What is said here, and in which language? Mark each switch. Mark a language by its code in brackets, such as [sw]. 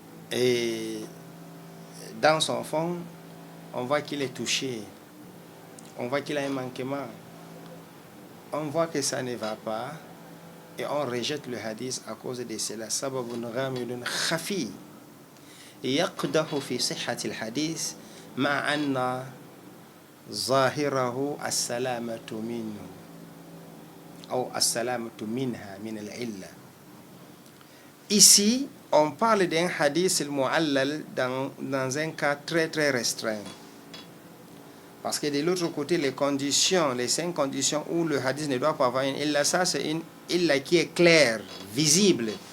[fr] Et dans son fond, on voit qu'il est touché. On voit qu'il a un manquement. On voit que ça ne va pas. Et on rejette le hadith à cause de cela. [ar] Sababun ghamidun khafi. يقدح في صحة الحديث مع أن ظاهره السلامة منه أو السلامة منها من العلة. [fr] Ici, on parle d'un hadith al-mu'allal dans un cas très très restreint. Parce que de l'autre côté, les 5 conditions où le hadith ne doit pas avoir une illa, ça c'est une illa qui est claire, visible.